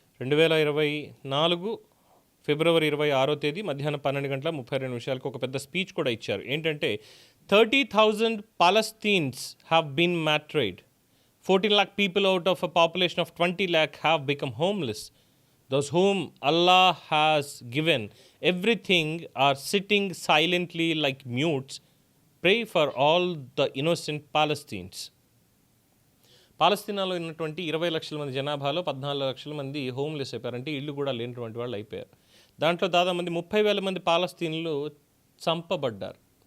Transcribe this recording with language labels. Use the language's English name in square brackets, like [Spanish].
[Telugu] 2024 ఫిబ్రవరి 26వ తేదీ మధ్యాహ్నం 12:32 ఒక పెద్ద స్పీచ్ కూడా ఇచ్చారు. ఏంటంటే [English] 30,000 Palestines have been martyred. 14 lakh people out of a population of 20 lakh have become homeless. Those whom Allah has given everything are sitting silently like mutes. Pray for all the innocent Palestinians. [Telugu] పాలస్తీనాలో ఉన్నటువంటి 20 లక్షల మంది జనాభాలో 14 లక్షల మంది homeless అయిపోయారంటే ఇల్లు కూడా లేనటువంటి వాళ్ళు అయిపోయారు. దాంట్లో దాదాపు మంది 30,000 మంది పాలస్తీన్లు చంపబడ్డారు.